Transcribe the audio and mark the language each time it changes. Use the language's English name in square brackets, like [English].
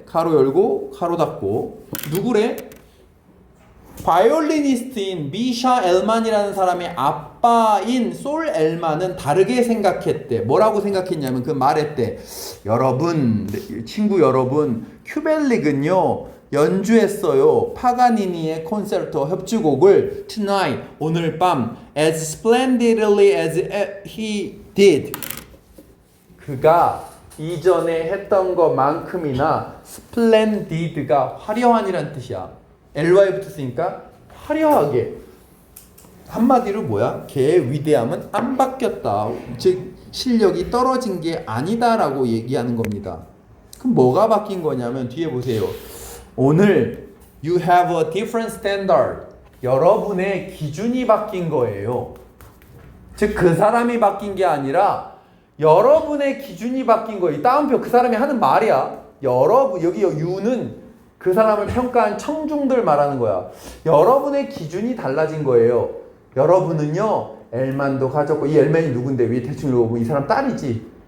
[Korean] 가로 열고 가로 닫고 누구래? 바이올리니스트인 미샤 엘만이라는 사람의 아빠인 솔 엘만은 다르게 생각했대. 뭐라고 생각했냐면 그 말했대. 여러분, 친구 여러분, 큐벨릭은요 연주했어요. 파가니니의 콘서트 협주곡을 tonight, 오늘 밤 [English] as splendidly as he did. [Korean] 그가 이전에 했던 것만큼이나 splendid가 화려한이란 뜻이야. ly 붙었으니까 화려하게. 한마디로 뭐야? 걔의 위대함은 안 바뀌었다. 즉 실력이 떨어진 게 아니다라고 얘기하는 겁니다. 그럼 뭐가 바뀐 거냐면 뒤에 보세요. 오늘 [English] you have a different standard. [Korean] 여러분의 기준이 바뀐 거예요. 즉 그 사람이 바뀐 게 아니라 여러분의 기준이 바뀐 거예요. 이 따옴표 그 사람이 하는 말이야. 여러분 여기 you는 그 사람을 평가한 청중들 말하는 거야. 여러분의 기준이 달라진 거예요. 여러분은요 엘만도 가졌고 이 엘만이 누군데 위에 대충 읽어보면 이 사람 딸이지.